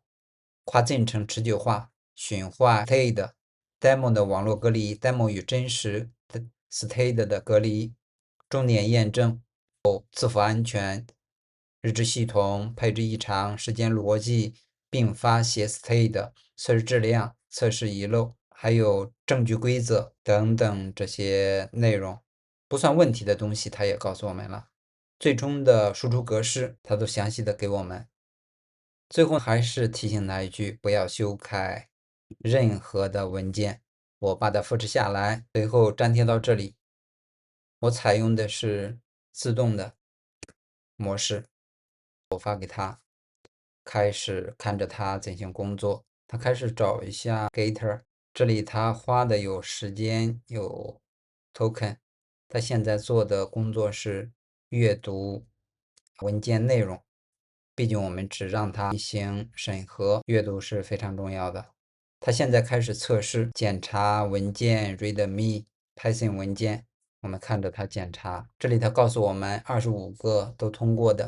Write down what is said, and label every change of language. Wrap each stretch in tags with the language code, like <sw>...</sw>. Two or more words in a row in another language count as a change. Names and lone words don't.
<zh>跨進程持久化、馴化</zh> <en>state demo</en> <zh>的網絡隔離、demo 與真實的 state 的隔離，重點驗證有自負安全、日志系統、配置異常、時間邏輯，並發寫 state 測試質量、測試遺漏。還有證據規則等等這些內容，不算問題的東西，它也告訴我們了。最終的輸出格式，它都詳細的給我們。最後還是提醒他一句，不要修改任何的文件。我把它複製下來，最後粘貼到這裡。我採用的是自動的模式，我發給他，開始看着他進行工作。他開始找一下 Gator。這裡他花的有時間，有 token， 他現在做的工作是閱讀文件內容，畢竟我們只讓他進行審核，閱讀是非常重要的。他現在開始測試檢查文件 README Python 文件，我們看着他檢查，這裡他告訴我們25個都通過的。</zh>